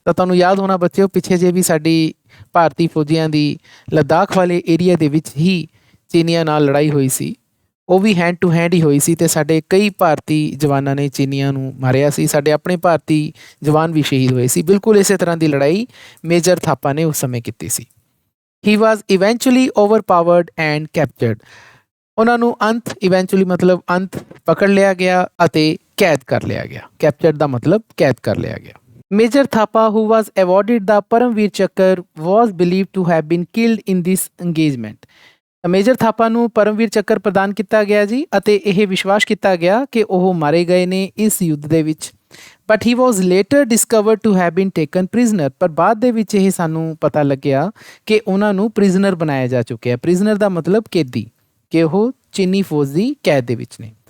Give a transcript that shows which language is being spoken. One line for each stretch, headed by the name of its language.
Punjabi: ਤਾਂ ਤੁਹਾਨੂੰ ਯਾਦ ਹੋਣਾ ਬੱਚਿਓ ਪਿੱਛੇ ਜੇ ਵੀ ਸਾਡੀ ਭਾਰਤੀ ਫੌਜੀਆਂ ਦੀ ਲੱਦਾਖ ਵਾਲੇ ਏਰੀਆ ਦੇ ਵਿੱਚ ਹੀ ਚੀਨੀਆਂ ਨਾਲ ਲੜਾਈ ਹੋਈ ਸੀ, ਉਹ ਵੀ ਹੈਂਡ ਟੂ ਹੈਂਡ ਹੀ ਹੋਈ ਸੀ ਤੇ ਸਾਡੇ ਕਈ ਭਾਰਤੀ ਜਵਾਨਾਂ ਨੇ ਚੀਨੀਆਂ ਨੂੰ ਮਾਰਿਆ ਸੀ, ਸਾਡੇ ਆਪਣੇ ਭਾਰਤੀ ਜਵਾਨ ਵੀ ਸ਼ਹੀਦ ਹੋਏ ਸੀ। ਬਿਲਕੁਲ ਇਸੇ ਤਰ੍ਹਾਂ ਦੀ ਲੜਾਈ ਮੇਜਰ ਥਾਪਾ ਨੇ ਉਸ ਸਮੇਂ ਕੀਤੀ ਸੀ।
English: He was eventually overpowered and captured।
Punjabi: ਉਹਨਾਂ ਨੂੰ ਇਵੈਂਚੁਅਲੀ ਮਤਲਬ ਅੰਤ ਪਕੜ ਲਿਆ ਗਿਆ ਅਤੇ ਕੈਦ ਕਰ ਲਿਆ ਗਿਆ। ਕੈਪਚਰਡ ਦਾ ਮਤਲਬ ਕੈਦ ਕਰ ਲਿਆ ਗਿਆ।
English: Major Thapa who was awarded the Paramvir Chakra was believed to have been killed in this engagement।
Punjabi: Major Thapa ਨੂੰ ਪਰਮਵੀਰ ਚੱਕਰ ਪ੍ਰਦਾਨ ਕੀਤਾ ਗਿਆ ਜੀ ਅਤੇ ਇਹ ਵਿਸ਼ਵਾਸ ਕੀਤਾ ਗਿਆ ਕਿ ਉਹ ਮਾਰੇ ਗਏ ਨੇ ਇਸ ਯੁੱਧ ਦੇ ਵਿੱਚ।
English: but he was later discovered to have been taken prisoner,
Punjabi: ਪਰ ਬਾਅਦ ਦੇ ਵਿੱਚ ਇਹ ਸਾਨੂੰ ਪਤਾ ਲੱਗਿਆ ਕਿ ਉਹਨਾਂ ਨੂੰ ਪ੍ਰਿਜ਼ਨਰ ਬਣਾਇਆ ਜਾ ਚੁੱਕਿਆ। ਪ੍ਰਿਜ਼ਨਰ ਦਾ ਮਤਲਬ ਕੈਦੀ, ਕਿ ਉਹ ਚੀਨੀ ਫੌਜ ਦੀ ਕੈਦ ਦੇ ਵਿੱਚ ਨੇ।